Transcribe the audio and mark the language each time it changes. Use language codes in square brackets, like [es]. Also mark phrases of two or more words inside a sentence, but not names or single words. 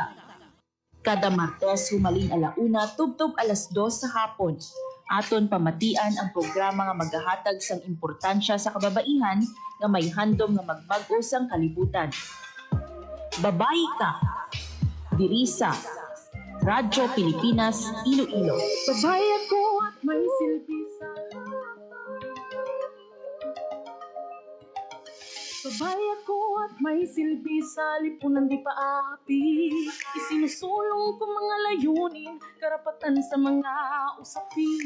[hil] Kada Martes humaling alauna tubtob 2:00 sa hapon. Aton pamatian ang programa nga magahatag sang importansya sa kababaihan nga may handom nga magbag-o sang kalibutan. Babayi Ka. Diri sa Radyo Pilipinas, Iloilo. [tl] Babae ako at may silbi sa Babae ako at may silbi sa lipunan di paapi. Isinusulong ko mga layunin, karapatan sa mga usapin.